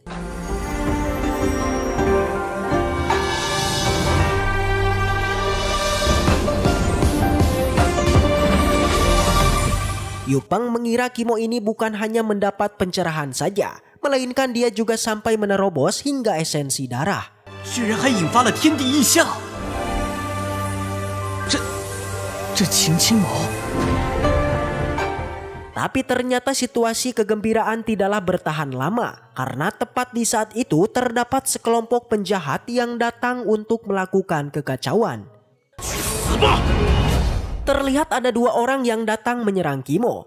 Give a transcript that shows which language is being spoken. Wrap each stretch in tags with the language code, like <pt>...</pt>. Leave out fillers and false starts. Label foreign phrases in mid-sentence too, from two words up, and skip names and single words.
<id>Yupeng mengira Kimo ini bukan hanya mendapat pencerahan saja, melainkan dia juga sampai menerobos hingga esensi darah.</id> <zh>居然还引发了天地异象。这秦青毛。</zh> <id>Tapi ternyata situasi kegembiraan tidaklah bertahan lama karena tepat di saat itu terdapat sekelompok penjahat yang datang untuk melakukan kekacauan. Terlihat ada dua orang yang datang menyerang Kimo.</id>